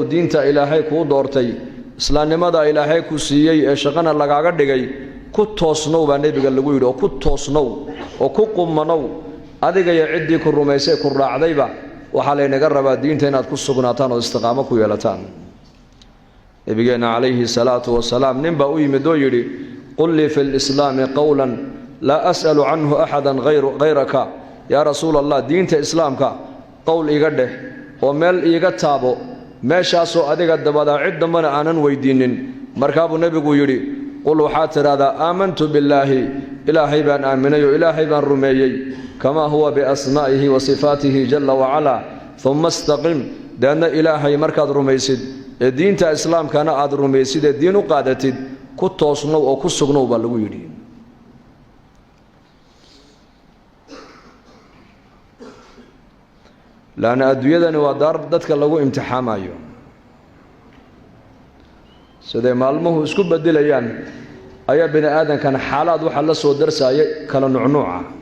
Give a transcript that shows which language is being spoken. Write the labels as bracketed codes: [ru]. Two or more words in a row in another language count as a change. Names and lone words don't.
[so] diinta ilaahay ku doortay islaamnimada ilaahay ku siiyay ee shaqana lagaaga dhigay ku toosnow baa nabiga lagu yiri oo ku toosnow oo ku qumanow adiga iyo cidii ku rumaysay ku raacdayba waxa la inaga rabaa diinta inaad ku sugnaataan oo istiqaamo ku yeelataan nabigeena [ar] عليه الصلاة والسلام [so] nimba u yimid oo yiri [ar] قل لي في الإسلام قولا لا أسأل عنه أحدا غيرك يا رسول الله [so] diinta islaamka qawl iga dheh oo meel iga taabo meeshaas oo adiga dabada cid dambana aanan weydiinin markaa buu nabigu yiri qul waxa tirada [ar] آمنت بالله [so] ilaahay baan aaminayo ilaahay baan rumeeyay [ar] كما هو بأسمائه وصفاته جل وعلا ثم استقم [so] dana ilaahay markaad rumaysid ee diinta islaamkana aad rumaysid ee diin u qaadatid ku toosnow oo ku sugnow baa lagu yiri laana adduunyadani waa daar dadka lagu imtixaamayo sidee maalmuhu isku bedelayaan ayaa bini aadankan xaalad waxa la soo darsaayay kala nuucnuuca